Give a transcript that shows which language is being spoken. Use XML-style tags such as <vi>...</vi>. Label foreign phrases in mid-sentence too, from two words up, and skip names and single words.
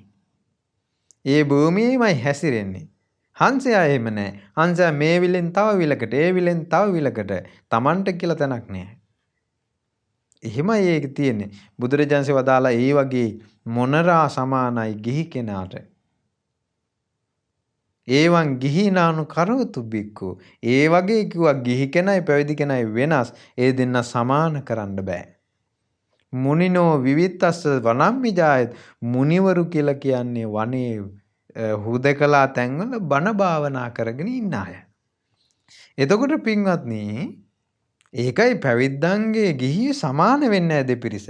<si>ඒ භූමියේමයි හැසිරෙන්නේ. හංසයා එහෙම නැහැ. හංසයා මේ විලෙන් තව විලකට, ඒ විලෙන් තව විලකට තමන්ට කියලා තැනක් නැහැ. එහෙමයි ඒක තියෙන්නේ. බුදුරජාන්සේ වදාලා ඒ වගේ මොනරා සමානයි ගිහි කෙනාට.</si> <pi>ඒවන් ගිහිනානු කරවතු බික්කු.</pi> <si>ඒ වගේ කිව්වා ගිහි කෙනයි පැවිදි කෙනයි වෙනස්. ඒ දෙන්න සමාන කරන්න බෑ.</si> <pi>මුනිනෝ විවිත්තස්ස වනම්මිජායත්.</pi> <si>මුනිවරු කියලා කියන්නේ වනේ හුදකලා තැන්වල බණ භාවනා කරගෙන ඉන්න අය. එතකොට පින්වත්නි ඒකයි පැවිද්දන්ගේ ගිහිය සමාන වෙන්නේ නැහැ දෙපිරිස.</si>